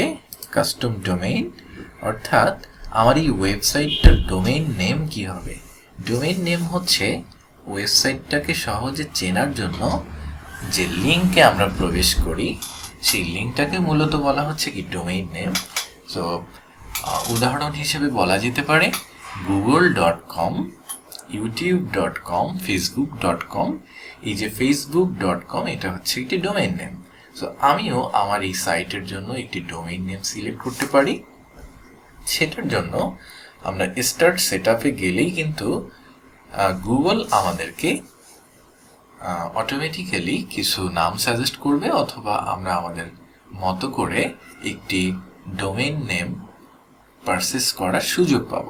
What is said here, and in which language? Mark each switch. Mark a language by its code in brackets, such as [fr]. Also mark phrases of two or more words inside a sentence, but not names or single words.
[bn] কাস্টম ডোমেইন, অর্থাৎ আমার এই ওয়েবসাইটটার ডোমেইন নেম কি হবে। ডোমেইন নেম হচ্ছে ওয়েবসাইটটাকে সহজে চেনার জন্য যে লিঙ্কে আমরা প্রবেশ করি, সেই লিঙ্কটাকে মূলত বলা হচ্ছে কি ডোমেইন নেম। সো উদাহরণ হিসেবে বলা যেতে পারে google.com, youtube.com, facebook.com। এই যে facebook.com এটা হচ্ছে একটি ডোমেইন নেম। সো আমিও আমার এই সাইটের জন্য একটি ডোমেইন নেম সিলেক্ট করতে পারি। সেটার জন্য আমরা স্টার্ট সেটআপে গেলেই কিন্তু গুগল আমাদেরকে অটোমেটিক্যালি কিছু নাম সাজেস্ট করবে, অথবা আমরা আমাদের মতো করে একটি ডোমেইন নেম পারচেস করার সুযোগ পাবো।